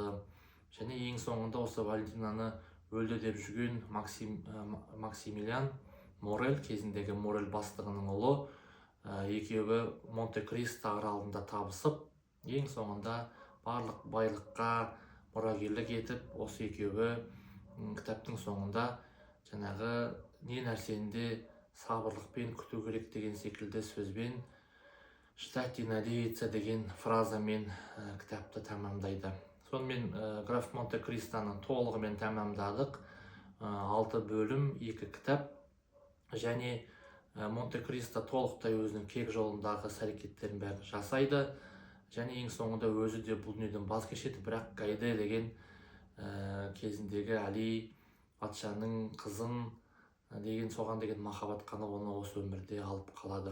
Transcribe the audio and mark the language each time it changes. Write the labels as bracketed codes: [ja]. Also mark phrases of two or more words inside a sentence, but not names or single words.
[kk] Және ең соңында осы Валентинаны өлді деп жүрген Максимилиан Морель, кезіндегі Морель бастығының ұлы, екеуі Монте-Кристо аралында табысып, ең соңында барлық байлыққа мұрагерлік етіп, осы екеуі кітаптың соңында жаңағы не нәрсенде сабырлықпен күту керек деген секілді сөзбен [ru] «Ждать и надеяться» [kk] деген фразамен кітапты тәмамдайды. Сонымен граф Монте-Кристоны толығымен тәмамдадық. 6 бөлім, 2 кітап. Және Монте-Кристо толықтай өзінің кек жолындағы әрекеттерін бәрін жасайды. Және ең соңында өзі де бұл дүниеден бас кешеді, бірақ Гайде деген кезіндегі Али патшаның қызын деген соған деген махаббат қана оны осы өмірде алып қалады.